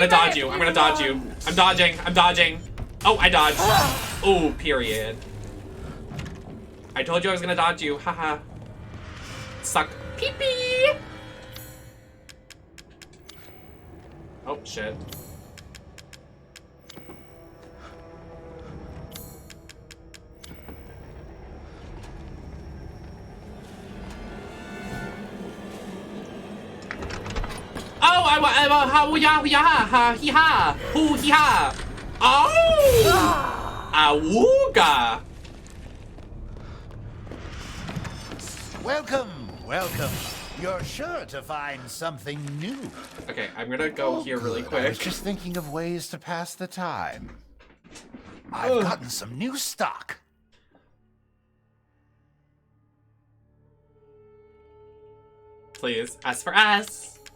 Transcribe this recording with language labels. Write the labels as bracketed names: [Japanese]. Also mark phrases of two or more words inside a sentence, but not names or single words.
[English] Even dodge if you. I'm gonna dodge you. I'm dodging. I'm dodging. Oh, I dodged. Oh, period. I told you I was gonna dodge you. Haha. Suck. Pee-pee! Oh, shit. Oh, hee-ha, hoo-hee-ha. Oh! Awooga! Welcome, welcome. You're sure to find something new. Okay, I'm gonna go here really quick. I was just thinking of ways to pass the time. I've gotten some new stock. Please, S for S.